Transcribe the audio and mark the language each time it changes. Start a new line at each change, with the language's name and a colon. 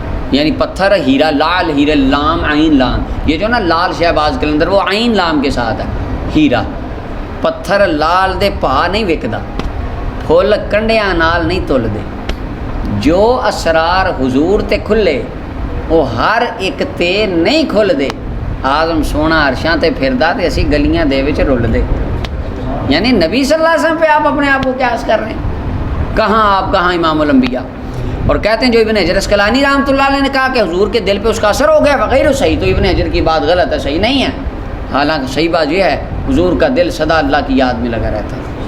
Urdu: یعنی پتھر ہیرا، لال ہیرا، لام عین لام. یہ جو نا لال شہباز کلندر وہ عین لام کے ساتھ ہے.
Punjabi: ہیرا پتھر لال دے پا نہیں وکدا، پھول کنڈیاں نال نہیں تل دے. جو اسرار حضور تے کھلے وہ ہر ایک تے نہیں کھل دے. آزم سونا عرشاں تے پھردا تے اسی گلیاں دے وچ رل دے.
Urdu: یعنی نبی صلی اللہ علیہ وسلم پہ آپ اپنے آپ کو قیاس کر رہے ہیں. کہاں آپ، کہاں امام الانبیاء. اور کہتے ہیں جو ابن حجر اسقلانی رحمۃ اللہ علیہ نے کہا کہ حضور کے دل پہ اس کا اثر ہو گیا وغیرہ صحیح، تو ابن حجر کی بات غلط ہے، صحیح نہیں ہے. حالانکہ صحیح بات یہ ہے حضور کا دل سدا اللہ کی یاد میں لگا رہتا ہے.